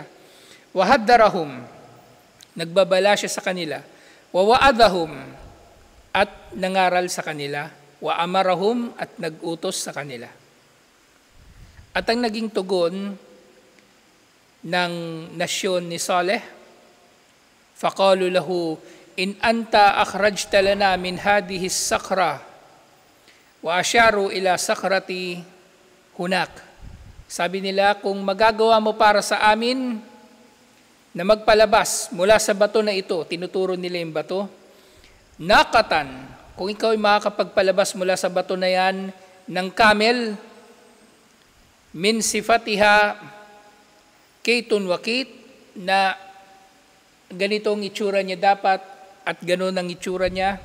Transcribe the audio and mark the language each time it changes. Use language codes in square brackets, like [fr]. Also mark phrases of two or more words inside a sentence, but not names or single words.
[tl] Wahaddarahum, nagbabala siya sa kanila. Wawa'adahum, at nangaral sa kanila. Wa'amarahum, at nagutos sa kanila. At ang naging tugon ng nasyon ni Saleh, [ar] فقالوا له إن أنت أخرجت لنا من هذه الصخرة وأشاروا إلى صخرة هناك. [tl] Sabi nila, kung magagawa mo para sa amin na magpalabas mula sa bato na ito, tinuturo nila yung bato, nakatan, kung ikaw ay makakapagpalabas mula sa bato na yan ng camel, [ar] من صفتها كيت وكيت, [tl] na ganito ang itsura niya dapat at gano'n ang itsura niya.